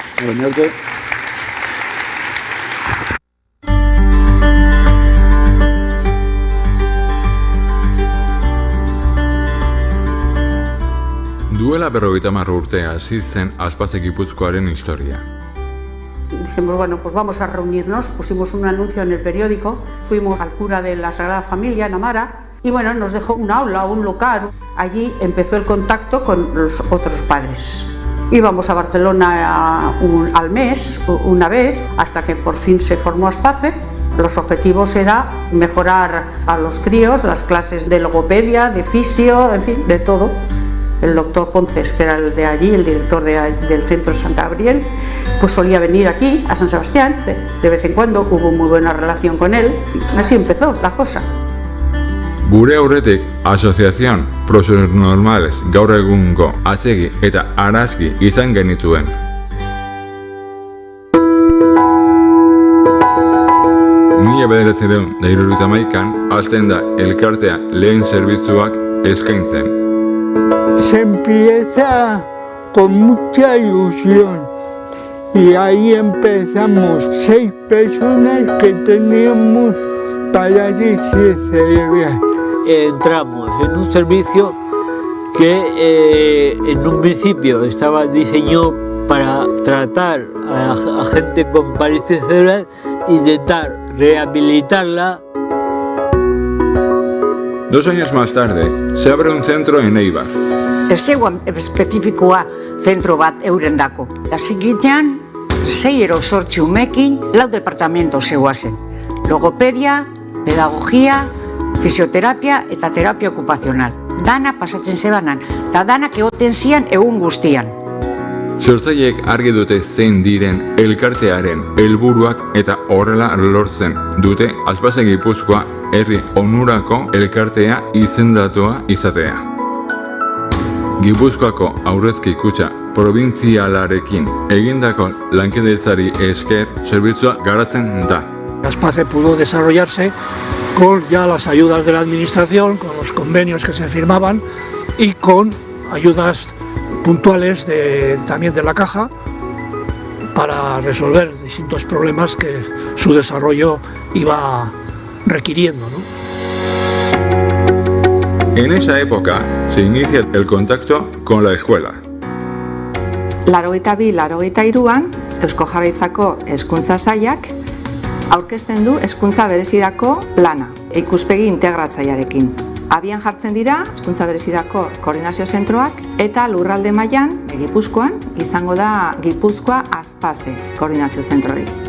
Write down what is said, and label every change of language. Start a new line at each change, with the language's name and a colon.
Basque: Baina arte. Duela 50 urte hasi zen Aspaze Gipuzkoaren historia.
Spanish: Dijimos, bueno, pues vamos a reunirnos, pusimos un anuncio en el periódico, fuimos al cura de la Sagrada Familia, en Amara, y bueno, nos dejó un aula, un local. Allí empezó el contacto con los otros padres. Íbamos a Barcelona al mes, una vez, hasta que por fin se formó Aspace. Los objetivos era mejorar a los críos, las clases de logopedia, de fisio, en fin, de todo. El doctor Ponces, que era el de allí, el director del centro de Santa Gabriel, pues solía venir aquí, a San Sebastián, de vez en cuando, hubo muy buena relación con él. Así empezó la cosa.
Basque: Gure aurretik, Asociación Prosos Normales gaur egungo atzegi eta arazki izan genituen. Mila 1971an hasten da elkartea lehen zerbitzuak eskaintzen.
Spanish: Se empieza con mucha ilusión y ahí empezamos 6 personas que teníamos parálisis cerebral. Entramos en un servicio que en un principio estaba diseñado para tratar a gente con parálisis cerebral, intentar rehabilitarla. 2 años más tarde, se abre un centro en Eibar.
Basque: Ez zegoen espezifikoa zentro bat eurendako. Hasi gitean, 6 edo 8 umekin, 4 departamento zegoazen. Logopedia, pedagogia, fisioterapia eta terapia okupazional. Dana pasatzen zebanan, eta danak egoten zian egun guztian. Sortzaileek argi dute zein diren elkartearen helburuak eta horrela lortzen dute Aspaze Gipuzkoa herri onurako elkartea izendatua izatea. Gipuzkoako aurrezki kutxa probintzialarekin egindako lankidetzari esker zerbitzua garatzen da.
Spanish: Aspace pudo desarrollarse con ya las ayudas de la administración, con los convenios que se firmaban y con ayudas puntuales también de la Caja para resolver distintos problemas que su desarrollo iba requiriendo, ¿no? En esa época se inicia el contacto con la escuela.
Basque: 82-83an Eusko Jaurlaritzako Hezkuntza Sailak aurkezten du hezkuntza berezirako plana, ikuspegi integratzailearekin. Abian jartzen dira hezkuntza berezirako koordinazio zentroak eta lurralde mailan Gipuzkoan izango da Gipuzkoa Aspaze koordinazio zentrori.